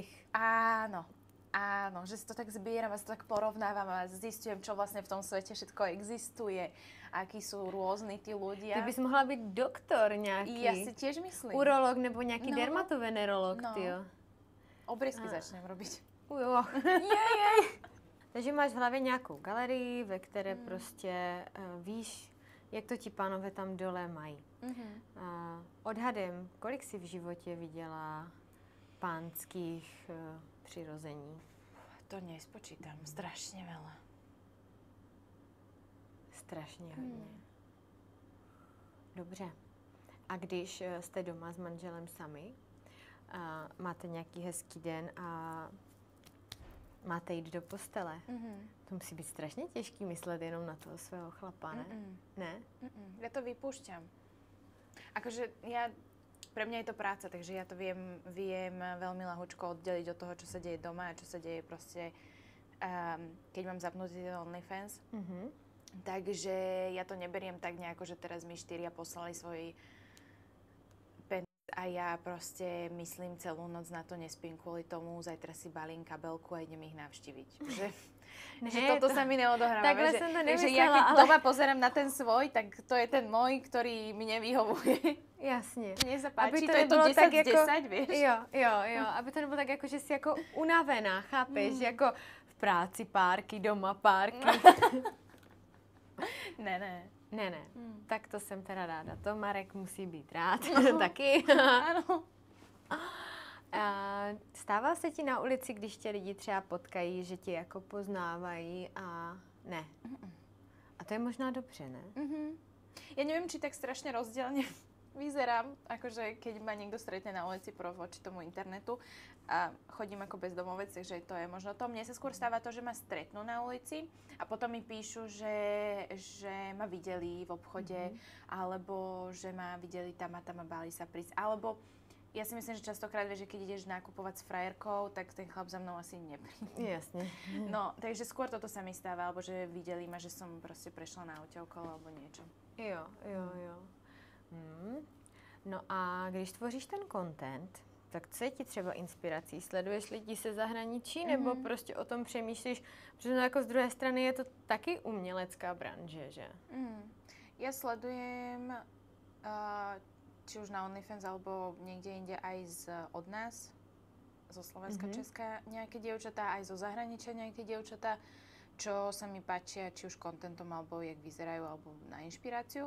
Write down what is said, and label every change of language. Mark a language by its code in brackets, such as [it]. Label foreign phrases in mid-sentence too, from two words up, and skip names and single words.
[sk] Áno, že si to tak zbieram a si to tak porovnávam a zistujem, čo vlastne v tom svete všetko existuje, akí sú rôzni tí ľudia. Ty bys mohla byť doktor nejaký. Ja si tiež myslím. [cs] Urolog nebo nejaký dermatovenerolog, tyjo. [sk] Obriezky začnem robiť. Jej. [cs] Takže máš v hlavě nějakou galerii, ve které prostě víš, jak to ti pánové tam dole mají. Odhadem, kolik jsi v životě viděla pánských přirození? [sk] To nespočítam. Strašne veľa. [cs] Strašně hodně. Dobře. A když jste doma s manželem sami, máte nějaký hezký den a máte jít do postele, to musí být strašně těžký myslet jenom na toho svého chlapa, ne? Ne? [sk] Ja to vypúšťam. Akože pre mňa je to práca, takže ja to viem veľmi ľahúčko oddeliť od toho, čo sa deje doma a čo sa deje proste, keď mám zapnutý OnlyFans. Takže ja to neberiem tak nejako, že teraz mi 4 poslali svoj pen a ja proste myslím celú noc na to, nespím kvôli tomu, zajtra si balím kabelku a idem ich navštíviť. Že toto sa mi neodohráva. Takhle som to nemyslela, takže ja keď doma pozerám na ten svoj, tak to je ten môj, ktorý mi nevyhovuje. [cs] Jasně. Mně se páči, to je to 10 tak jako, 10, víš? Jo, aby to nebylo tak jako, že jsi jako unavená, chápeš? Jako v práci párky, doma párky. Ne. Tak to jsem teda ráda. To Marek musí být rád. Taky. Ano. Stává se ti na ulici, když tě lidi třeba potkají, že tě jako poznávají a ne? A to je možná dobře, ne? [sk] Ja neviem, či tak strašne rozdielne vyzerám, akože keď ma niekto stretne na ulici voči tomu internetu a chodím ako bezdomovec, takže to je možno to. Mne sa skôr stáva to, že ma stretnú na ulici a potom mi píšu, že ma videli v obchode, alebo že ma videli tam a báli sa prísť. Alebo ja si myslím, že častokrát vieš, že keď ideš nakupovať s frajerkou, tak ten chlap za mnou asi nepríde. Jasne. No, takže skôr toto sa mi stáva, alebo že videli ma, že som proste prešla na aute okolo, alebo niečo. [cs] Jo. No a když tvoříš ten content, tak co je ti třeba inspirací? Sleduješ lidi se zahraničí, nebo prostě o tom přemýšlíš? Protože jako z druhé strany je to taky umělecká branže, že? [sk] Ja sledujem či už na OnlyFans, alebo niekde inde aj od nás, zo Slovenska, Česka, nejaké dievčatá, aj zo zahraničia nejaké dievčatá, čo sa mi páčia, či už kontentom, alebo jak vyzerajú, alebo na inšpiráciu.